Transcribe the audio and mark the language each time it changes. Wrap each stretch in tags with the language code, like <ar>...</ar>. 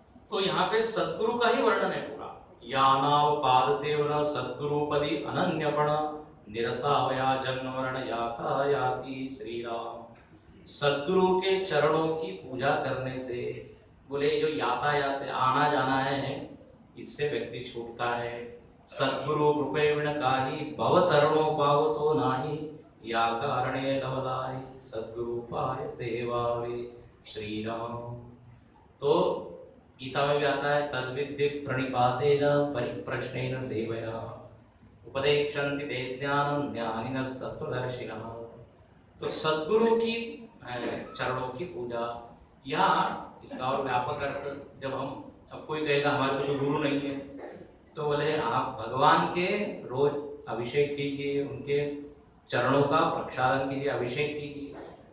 <hi>तो यहाँ पे सद्गुरु का ही वर्णन है पूरा।</hi> <mr>यानाव पाद सेवन सद्गुरुपदी अनन्यपण, निरसावया जन्म मरण याता याति श्री राम।</mr> <hi>सद्गुरु के चरणों की पूजा करने से, बोले जो यातायात आना जाना है, इससे व्यक्ति छूटता है।</hi> <mr>सद्गुरु कृपेण काही, भव तरणो पावतो नाही, या कारणे लवलाई, सद्गुरु पाय सेवा वे श्री राम।</mr> <hi>तो गीता में भी आता है,</hi> <sa>तद्विद्य प्रणिपातेन परिप्रश्नेन सेवया, उपदेक्षन्ति ते ज्ञानम ज्ञानिनस्तत्त्वदर्शिनः।</sa> <hi>तो सद्गुरु की चरणों की पूजा, या इसका और व्यापक अर्थ, जब हम, अब कोई कहेगा हमारे तो गुरु नहीं है, तो बोले आप भगवान के रोज अभिषेक कीजिए, उनके चरणों का प्रक्षालन कीजिए, अभिषेक कीजिए।</hi>